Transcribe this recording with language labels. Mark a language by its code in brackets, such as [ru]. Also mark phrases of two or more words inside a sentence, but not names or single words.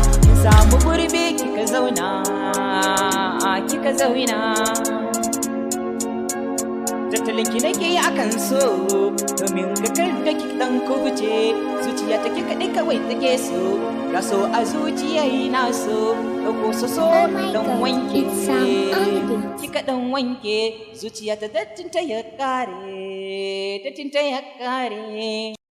[ha] Kin samu gurbi kika zauna. Kika zauna. Tattalin ki nake yi akan so, domin ga kar da ki dan kubuce, zuciya ta ki kaɗai kawai take so, ga so a zuciya ina so, ɗauko so so [en] Oh my [ha] dan God, wanke, [en] it's Sam on the beat. [ha] ki ka dan wanke, zuciya ta dattin ta ya kare, dattin ta ya kare.